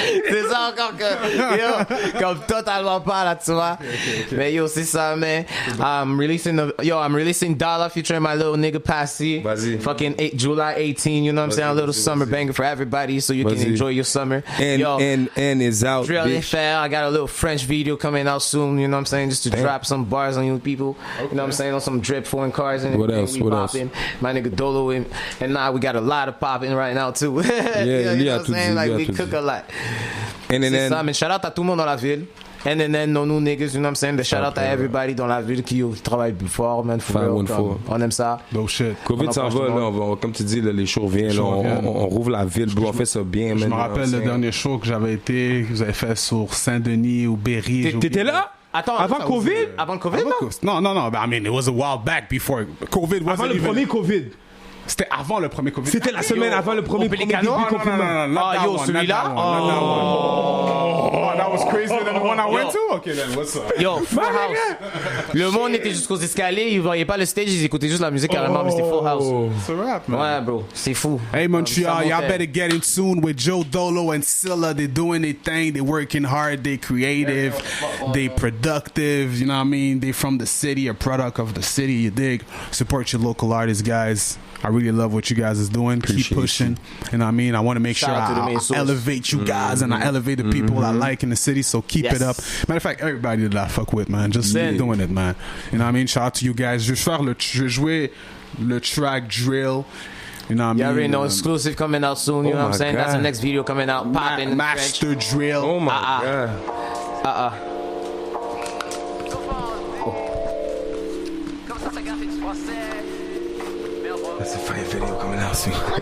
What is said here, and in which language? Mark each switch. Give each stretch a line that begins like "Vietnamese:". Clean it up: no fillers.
French: C'est ça encore que, yo, comme totalement pas là, tu vois. Mais yo, c'est ça, man.
English: I'm releasing Dollar featuring my little nigga Passy.
French: Vas-y.
English: Fucking July 18, you know what I'm saying? A little summer banger for everybody so you can enjoy your summer. And is out, Drill FL, I got a little French video coming out soon, you know what I'm saying? Just to drop some bars on you people. Okay. You know what I'm saying? On some drip foreign cars and everything. What else? My nigga Dolo and now we got a lot of popping right now too. Yeah, you know what I'm saying? Like we cook a lot.
French: C'est ça, mais shout out à tout le monde dans la ville.
English: NNN,
French: non nous
English: niggas, you know what I'm saying? The shout out
French: à everybody dans la ville qui travaille plus fort, man. On aime ça. No shit. Covid s'en va, là, comme tu dis, là, les shows reviennent, on rouvre la ville, bro, on fait ça bien, man. Je me rappelle le dernier show que j'avais été, que vous avez fait sur Saint-Denis ou Berry. T'étais là? Attends, avant Covid? Avant le Covid, non?
English: Non, I mean, it was a while back before COVID.
French: Avant le premier Covid. C'était avant le premier Covid. C'était la semaine avant le premier confinement. Ah, yo, celui-là?
English: Oh, that was crazier than the one I went to? Okay, then, what's up? Yo, Full House.
French: Le monde était jusqu'aux escaliers, ils voyaient pas le stage, ils écoutaient juste la musique carrément, mais c'était Full House. C'est rap, man. Ouais, bro, c'est fou.
English: Hey, Montreal, y'all better get in tune with Joe Dolo and Silla. They're doing their thing, they're working hard, they're creative, they productive, you know what I mean? They from the city, a product of the city, you dig? Support your local artists, guys. I really love what you guys is doing. Keep pushing. You know what I mean? I want to make sure I elevate you guys and I elevate the people I like in the city. So keep it up. Matter of fact, everybody that I fuck with, man, just keep doing it, man. You know what I mean? Shout out to you guys.
French: Je vais jouer le track Drill.
English: You know what I mean? You already know, exclusive coming out soon. You know what I'm saying? That's the next video coming out. Popping. Master Drill. Oh my God. That's a fire video coming out soon.